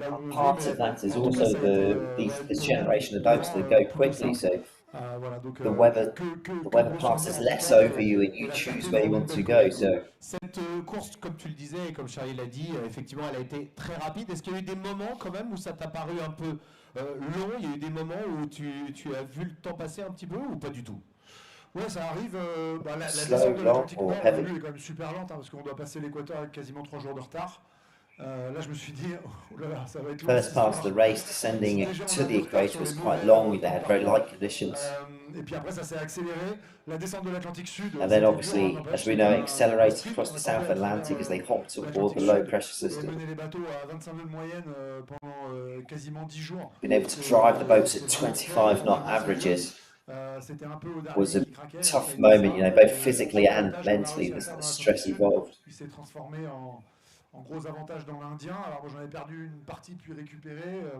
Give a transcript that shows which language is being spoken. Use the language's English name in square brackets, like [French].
[English] Part of that is also this generation of boats that go quickly, so the weather passes less over you and you choose where you want to go. So [French] cette course, comme tu le disais et comme Charlie l'a dit, effectivement, elle a été très rapide. Est-ce qu'il y a eu des moments quand même où ça t'a paru un peu long? Il y a eu des moments où tu as vu le temps passer un petit peu ou pas du tout? Ouais, ça arrive. La descente de l'Atlantique Nord est quand même super lente, parce qu'on doit passer l'équateur avec quasiment 3 jours de retard. Là, je me suis dit, oh là là, ça va être long. [English] First part of the race descending to the equator was quite long. They had very light conditions. [French] Et puis après, ça s'est accéléré. La descente de l'Atlantique Sud. [English] And then obviously, as we know, it accelerated across the South Atlantic as they hopped aboard the low pressure system. [French] Mener les bateaux à 25 nœuds de moyenne pendant quasiment 10 jours. [English] Being able to drive the boats at 25 knot averages was a tough moment, both physically and mentally, the stress involved. [French] Il s'est transformé en gros avantage dans l'Indien. Alors moi j'en ai perdu une partie puis récupéré.